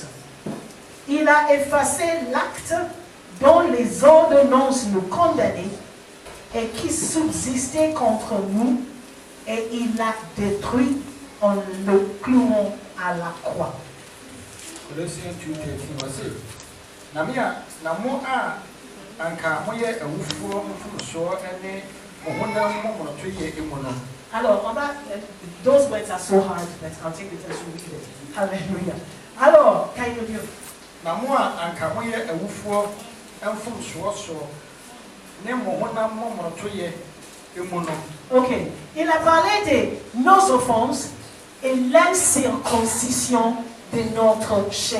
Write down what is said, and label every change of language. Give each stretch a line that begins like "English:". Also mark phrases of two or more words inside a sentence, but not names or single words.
French: Il a effacé l'acte dont les ordonnances nous condamnaient et qui subsistait contre nous, et il l'a détruit en le clouant à la croix.
Akan: Colossiens 2:13 Namia namo a anka moye awufuo mfuso ene mohona momono toye emono.
French: Alors, on va,
English: those words are so hard that I'll take it as we read it. Hallelujah. Alors, can you do?
Akan: Namo a anka moye awufuo mfuso so ne mohona momono toye emono.
English: Ok.
French: Il a parlé de nos offenses et l'incirconcision de notre chair.